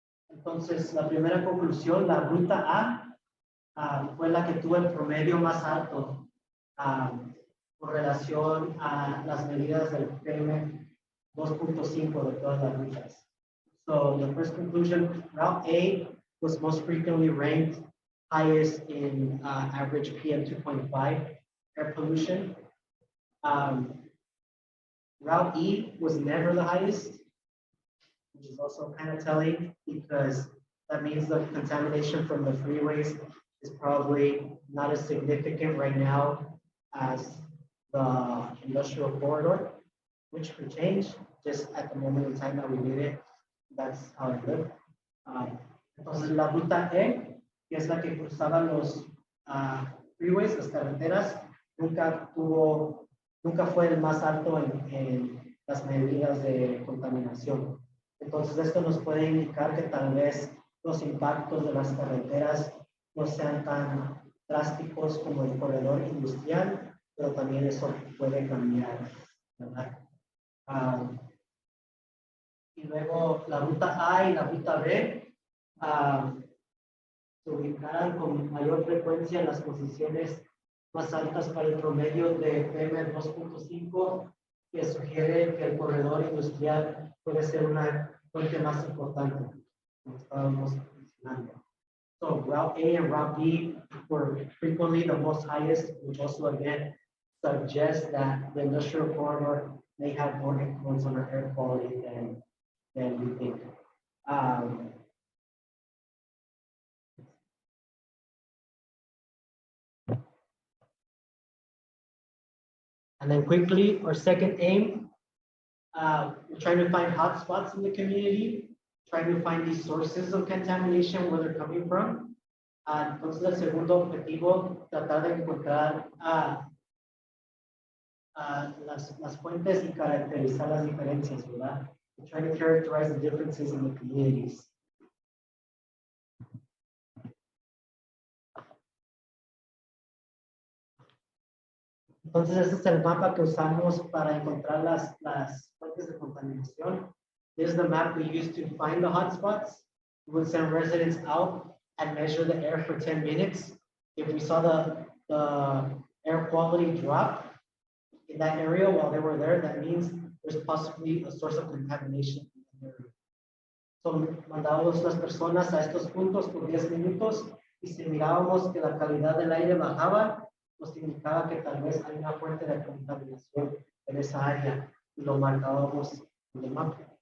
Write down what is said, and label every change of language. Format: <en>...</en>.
<es>Entonces, la primera conclusión, la ruta A fue la que tuvo el promedio más alto con relación a las medidas del PM 2.5 de todas las rutas.</es> <en>So the first conclusion, Route A was most frequently ranked highest in average PM 2.5 air pollution. Route E was never the highest, which is also kind of telling because that means the contamination from the freeways is probably not as significant right now as the industrial corridor, which could change just at the moment in time that we need it. That's how it looked.</en> <es>Entonces la ruta E, que es la que cruzaba los freeways, las carreteras, nunca fue el más alto en las medidas de contaminación. Entonces esto nos puede indicar que tal vez los impactos de las carreteras no sean tan drásticos como el corredor industrial, pero también eso puede cambiar, ¿verdad? Y luego la ruta A y la ruta B se ubicarán con mayor frecuencia en las posiciones más altas para el promedio de PM 2.5, que sugiere que el corredor industrial puede ser una fuente más importante, como estábamos mencionando.</es> <en>So Route A and Route B were frequently the most highest, which also again suggests that the industrial corridor may have more influence on our air quality than we think. And then quickly, our second aim, we're trying to find hotspots in the community, trying to find these sources of contamination, where they're coming from.</en> <es>Entonces, el segundo objetivo, tratar de encontrar las fuentes y caracterizar las diferencias, ¿verdad?</es> <en>We're trying to characterize the differences in the communities.</en> <es>Entonces, este es el mapa que usamos para encontrar las fuentes de contaminación.</es> <en>This is the map we use to find the hotspots. We would send residents out and measure the air for 10 minutes. If we saw the air quality drop in that area while they were there, that means there's possibly a source of contamination in the area.</en> <es>So, mandábamos las personas a estos puntos por 10 minutos y si mirábamos que la calidad del aire bajaba, nos indicaba que tal vez hay una fuente de contaminación en esa área y lo marcábamos en el mapa.</es>